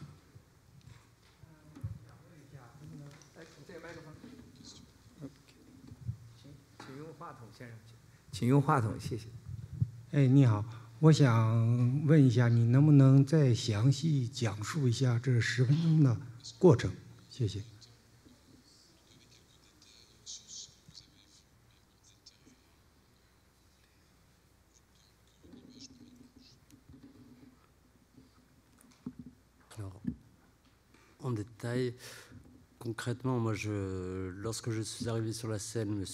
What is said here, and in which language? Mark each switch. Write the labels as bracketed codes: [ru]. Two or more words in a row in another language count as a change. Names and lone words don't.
[zh] 这个麦克风。请用话筒，先生，请用话筒，谢谢。哎，你好，我想问一下，你能不能再详细讲述一下这10分钟的过程？谢谢。 [fr] En détail, concrètement, moi, lorsque je suis arrivé sur la scène, M.